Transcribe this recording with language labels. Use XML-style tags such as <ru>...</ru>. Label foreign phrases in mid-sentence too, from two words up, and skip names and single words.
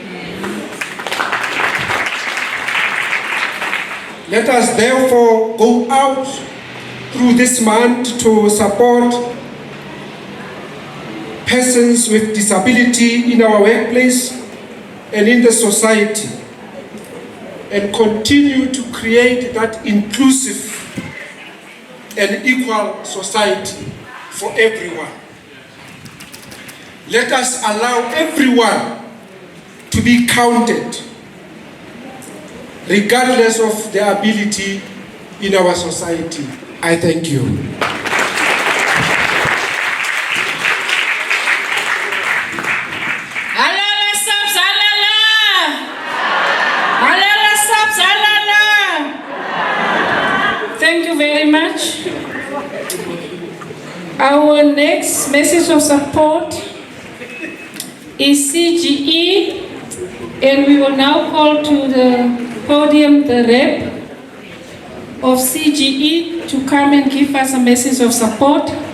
<en>Let us therefore go out through this month to support persons with disability in our workplace and in the society, and continue to create that inclusive and equal society for everyone. Let us allow everyone to be counted, regardless of their ability in our society. I thank you.</en> <zu>Halala SAPS, halala! Halala SAPS, halala!</zu> <en>Thank you very much. Our next message of support is CGE, and we will now call to the podium the rep of CGE to come and give us a message of support.</en>